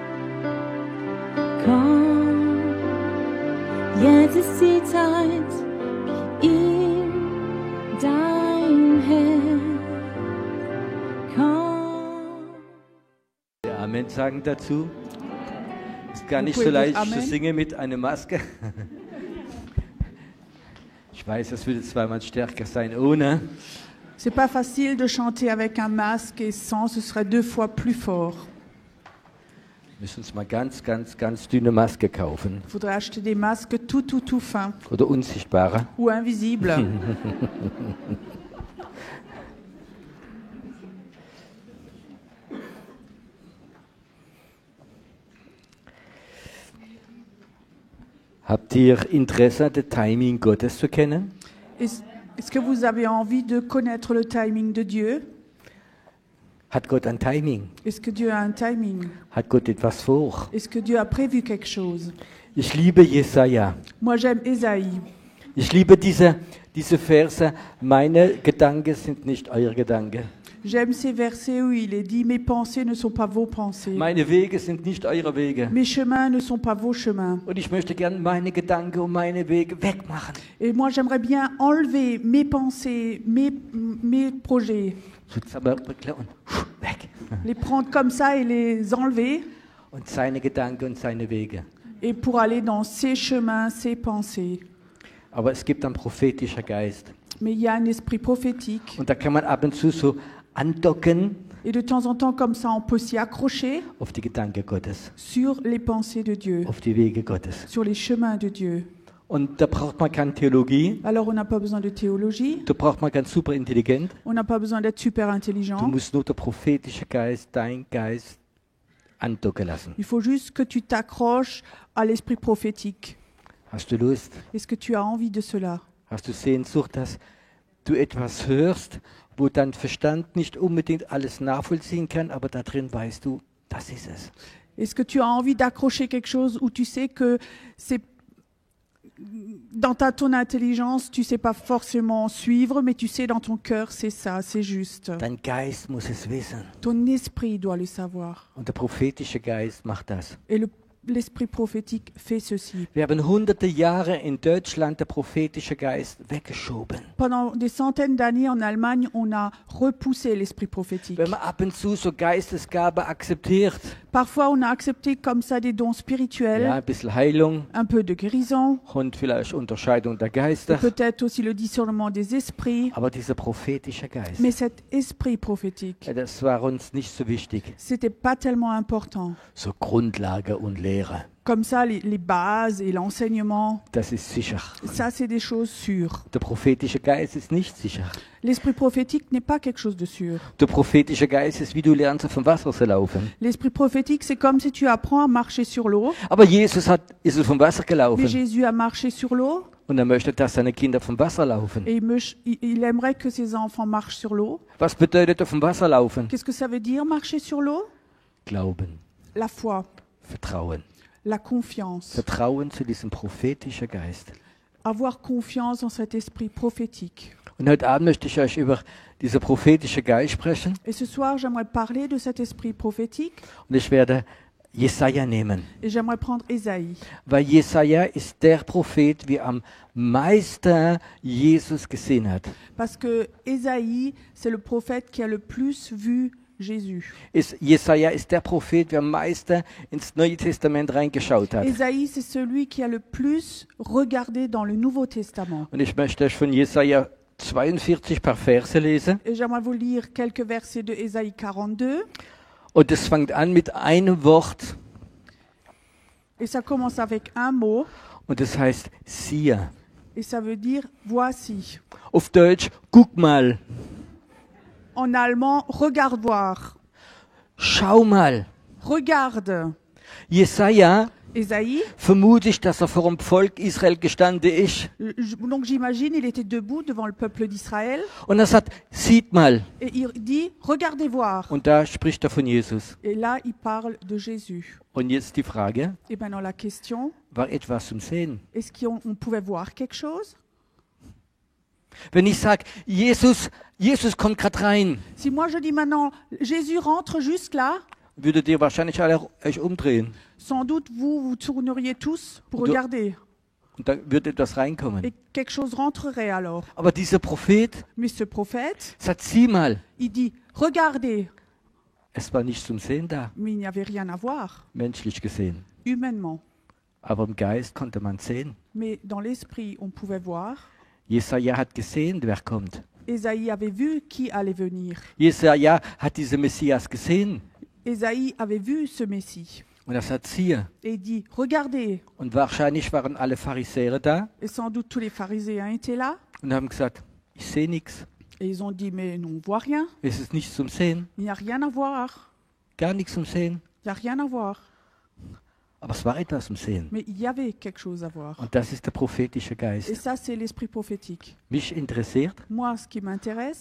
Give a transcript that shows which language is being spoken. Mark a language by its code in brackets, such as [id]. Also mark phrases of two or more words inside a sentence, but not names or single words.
[de] Komm, jetzt ist die Zeit, gib ihm dein Herz. Komm. Amen sagen dazu. Ist gar nicht [fr] Vous [de] so [fr] pouvez dire [de] leicht zu [fr] Amen. [de] singen mit einer Maske. Ich weiß, das würde zweimal stärker sein ohne. [fr] C'est pas facile de chanter avec un masque et sans, ce serait 2 fois plus fort. [de] Wir müssen uns mal ganz dünne Maske kaufen. [fr] Il faudrait acheter des masques tout fins [de] Oder unsichtbare. [fr] ou invisibles. [de] Habt ihr Interesse, das Timing Gottes zu kennen? [fr] Est-ce que vous avez envie de connaître le timing de Dieu? [de] Hat Gott ein Timing? [fr] Est-ce que Dieu a un timing? [de] Hat Gott etwas vor? [fr] Est-ce que Dieu a prévu quelque chose? [de] Ich liebe Jesaja. [fr] Moi, j'aime Ésaïe. [de] Ich liebe diese Verse. Meine Gedanken sind nicht euer Gedanken. [fr] J'aime ces versets où il est dit « Mes pensées ne sont pas vos pensées. [de] Meine Wege sind nicht eure Wege. [fr] Mes chemins ne sont pas vos chemins. [de] Und ich möchte gern meine Gedanken und meine Wege wegmachen. » [fr] Et moi, j'aimerais bien enlever mes pensées, mes projets, [de] Zusammenbrückle und weg. [fr] les prendre comme ça et les enlever, [de] Und seine Gedanken und seine Wege. [fr] et pour aller dans ses chemins, ses pensées. [de] Aber es gibt einen prophetischen Geist. [fr] Mais il y a un esprit prophétique. [de] Und da kann man ab und zu so andocken [fr] Et de temps en temps, comme ça, on peut s'y accrocher [de] auf die Gedanken Gottes, [fr] sur les pensées de Dieu, [de] auf die Wege Gottes. [fr] sur les chemins de Dieu. [de] Und da braucht man keine Theologie, [fr] Alors, on n'a pas besoin de théologie, [de] da braucht man ganz super intelligent. [fr] on n'a pas besoin d'être super [de] Du [fr] intelligent. [de] musst nur der prophetische Geist, dein Geist, andocken lassen. [fr] Il faut juste que tu t'accroches à l'esprit prophétique. [de] Hast du Lust? [fr] Est-ce que tu as envie de cela? [de] Hast du Sehnsucht, dass du etwas hörst, wo dein Verstand nicht unbedingt alles nachvollziehen kann, aber da drin weißt du, das ist es. [fr] Est-ce que tu as envie d'accrocher quelque chose où tu sais que c'est dans ton intelligence, tu sais pas forcément suivre, mais tu sais dans ton cœur, c'est ça, c'est juste. [de] Dein Geist muss es wissen. [fr] Ton esprit doit le savoir. [de] Und der prophetische Geist macht das. [fr] Et l'esprit prophétique fait ceci. [de] Wir haben hunderte Jahre in Deutschland der prophetische Geist weggeschoben. [fr] Pendant des centaines d'années en Allemagne, on a repoussé l'esprit prophétique. [de] Wenn man ab und zu so Geistesgabe akzeptiert, [fr] Parfois, on a accepté comme ça des dons spirituels, [de] ja, ein bisschen Heilung [fr] un peu de guérison, [de] und vielleicht Unterscheidung der [fr] et [de] Geister, [fr] peut-être aussi le discernement des esprits. [de] aber dieser prophetische Geist, [fr] Mais cet esprit prophétique, [de] ja, das war uns nicht so wichtig. [fr] c'était pas tellement important. [de] So Grundlage und Lehre, [fr] Comme ça, les bases et l'enseignement, [de] das ist sicher. [fr] ça, c'est des choses sûres. [de] Der prophetische Geist ist nicht sicher. [fr] L'esprit prophétique n'est pas quelque chose de sûr. [de] Der prophetische Geist ist, wie du lernst, auf dem Wasser zu laufen. [fr] L'esprit prophétique, c'est comme si tu apprends à marcher sur l'eau. [de] Aber Jesus ist auf dem Wasser [fr] Mais [de] gelaufen [fr] Jésus a marché sur l'eau [de] und er möchte, dass seine Kinder auf dem Wasser laufen. [fr] et il aimerait que ses enfants marchent sur l'eau. [de] Was bedeutet auf dem Wasser laufen? [fr] Qu'est-ce que ça veut dire, marcher sur l'eau? [de] Glauben, [fr] La foi, [de] Vertrauen. [fr] la confiance. [de] Vertrauen zu diesem prophetischen Geist. [fr] Avoir confiance en cet esprit prophétique. [de] Und heute Abend möchte ich euch über diesen prophetischen Geist sprechen. [fr] Et ce soir, j'aimerais parler de cet esprit prophétique [de] Und ich werde Jesaja nehmen. [fr] et j'aimerais prendre Ésaïe. [de] Weil Jesaja ist der Prophet, wie am meisten Jesus gesehen hat. [fr] Parce que Ésaïe, c'est le prophète qui a le plus vu Jésus. [de] Jesaja ist der Prophet, der am meisten ins Neue Testament reingeschaut hat. [fr] Ésaïe, c'est celui qui a le plus regardé dans le Nouveau Testament. [de] Und ich möchte euch von Jesaja 42 paar Verse lesen. [fr] Et j'aimerais vous lire quelques versets de Ésaïe 42. [de] Und es fängt an mit einem Wort. [fr] Et ça commence avec un mot. [de] Und das heißt siehe. [fr] Et ça veut dire voici. [de] Auf Deutsch, guck mal. [fr] En allemand, regarde voir. [de] Schau mal. [fr] Regarde. [de] Jesaja [fr] Ésaïe, [de] vermute ich, dass er vor dem Volk Israel gestanden ist. [fr] donc j'imagine, il était debout devant le peuple d'Israël [de] Und er sagt, sieht mal. [fr] et il dit, regardez voir. [de] Und da spricht er von Jesus. [fr] Et là, il parle de Jésus. [de] Und jetzt die Frage, [fr] Et maintenant la question, [de] war etwas zum Sehen? [fr] est-ce qu'on pouvait voir quelque chose? [de] Wenn ich sage, Jesus kommt gerade rein, [fr] Si moi je dis maintenant, Jésus rentre juste là, [de] würdet ihr wahrscheinlich alle euch umdrehen. [fr] sans doute vous vous tourneriez tous pour [de] Und du- [fr] regarder. [de] Und da würde etwas reinkommen. [fr] Et quelque chose rentrerait alors. [de] Aber dieser Prophet [fr] Mais ce prophète, [de] sagt, sieh mal, [fr] il dit, regardez. [de] es war nicht zum Sehen da, [fr] Mais il n'y avait rien à voir, [de] menschlich gesehen. [fr] humainement. [de] Aber im Geist konnte man sehen. [fr] Mais dans l'esprit, on pouvait voir. [de] Jesaja hat gesehen, wer kommt. [fr] Ésaïe avait vu qui allait venir. [de] Jesaja hat diesen Messias gesehen. [fr] Ésaïe avait vu ce Messie. [de] Und er sagt, siehe. [fr] Et il dit, regardez. [de] Und wahrscheinlich waren alle Pharisäer da [fr] Et sans doute tous les pharisiens étaient là. [de] und haben gesagt, ich sehe nichts. [fr] Et ils ont dit, mais nous, on voit rien. [de] Es ist nichts zum Sehen. [fr] Il n'y a rien à voir. [de] Gar nichts zum Sehen. [fr] Il n'y a rien à voir. [de] Aber es war etwas zum Sehen. [fr] Mais il y avait quelque chose à voir. [de] Und das ist der prophetische [fr] Et [de] Geist. [fr] ça, c'est l'esprit prophétique. [de] Mich interessiert, [fr] Moi, ce qui m'intéresse,